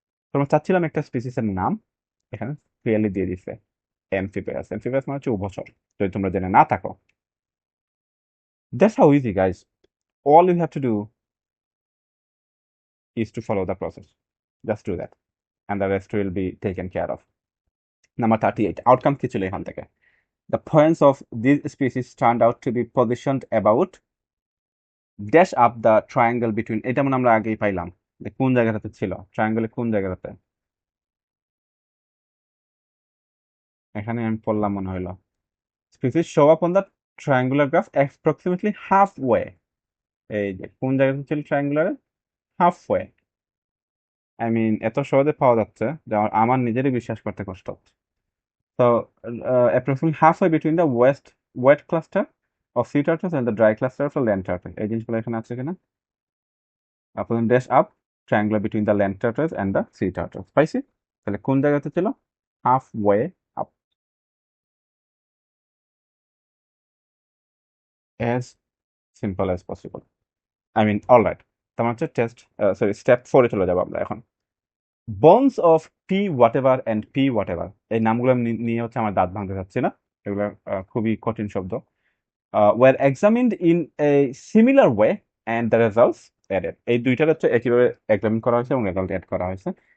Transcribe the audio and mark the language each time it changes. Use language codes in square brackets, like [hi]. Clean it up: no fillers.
[bn] তোমরা চাচ্ছিলাম একটা স্পিসিসের নাম, এখানে ক্লিয়ারলি দিয়ে দিছে amphibious। amphibious মানে হচ্ছে উভচর, যদি তোমরা জেনে না থাকো। [en] That's how easy, guys. All you have to do is to follow the process. Just do that, and the rest will be taken care of. [bn] Number 38, outcome কি ছিল এখান থেকে? [en] The points of these species turned out to be positioned about dash up the triangle between, [bn] এটা মানে আমরা আগেই পাইলাম যে কোন জায়গাটাতে [en] ছিল, ট্রায়াঙ্গলে কোন জায়গাটাতে। [bn] এখানে আমি পড়লাম মনে হইলো [en] species show up on the triangular graph approximately halfway। [bn] এই যে কোন জায়গাতে ছিল ট্রায়াঙ্গুলারে? halfway। [en] I mean [bn] এত সহজে পাওয়া যাচ্ছে যে আমার নিজেরই বিশ্বাস করতে কষ্ট হচ্ছে। [en] So approximately halfway between the wet cluster of sea turtles and the dry cluster of the land turtle, [bn] এই জিনিসগুলো এখানে আছে কিনা? [en] আপনার dash up triangular between the land turtles and the sea turtles, [bn] পাইছি? তাহলে কোন জায়গাতে ছিল? [en] halfway up, as simple as possible. I mean, all right. [bn] তার মানে হচ্ছে স্টেপ 4 এ চলে যাবো আমরা এখন। [en] bones of p whatever [bn] and p whatever, এই নামগুলো নিয়ে হচ্ছে আমার দাঁত ভাঙতে যাচ্ছে না, এগুলো খুবই কঠিন শব্দ। [en] were examined in a similar way and the results added, [bn] এই দুইটার হচ্ছে একইভাবে এক্সামিন করা হয়েছে এবং রেজাল্ট অ্যাড করা হয়েছে।